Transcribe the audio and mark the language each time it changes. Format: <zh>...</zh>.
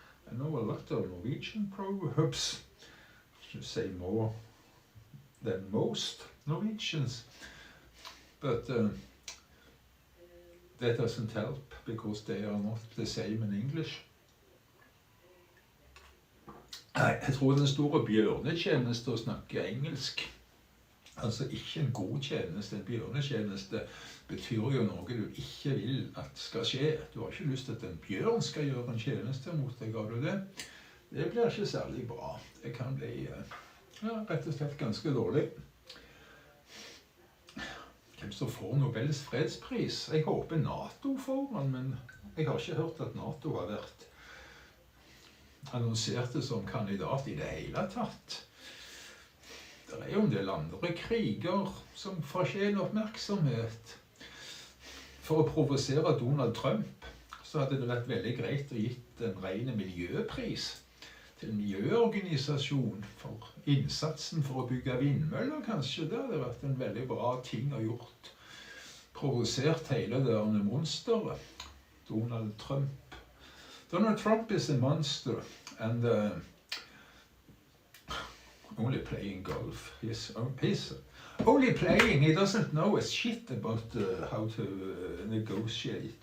<en>I know a lot of Norwegian proverbs, to say more than most Norwegians, but that doesn't help because they are not the same in English.</en> <no>Jeg tror det er en stor bjørnetjeneste å snakke engelsk. Altså ikke en god tjeneste, en bjørnetjeneste betyr jo noe du ikke vil at skal skje. Du har ikke lyst til at en bjørn skal gjøre en tjeneste mot deg, har du det? Det blir ikke særlig bra. Det kan bli rett og slett ganske dårlig. Hvem som får Nobels fredspris? Jeg håper NATO får den, men jeg har ikke hørt at NATO har vært annonsert det som kandidat i det hele tatt. Det er jo en del andre kriger som fortjener oppmerksomhet. For å provosere Donald Trump så hadde det vært veldig greit å gitt en ren miljøpris til en miljøorganisasjon for innsatsen for å bygge vindmøller, kanskje. Det hadde vært en veldig bra ting å gjort. Provosert hele det monsteret. Donald Trump.</no> <en>Donald Trump is a monster, and only playing golf. He's only playing. He doesn't know a shit about how to negotiate.</en>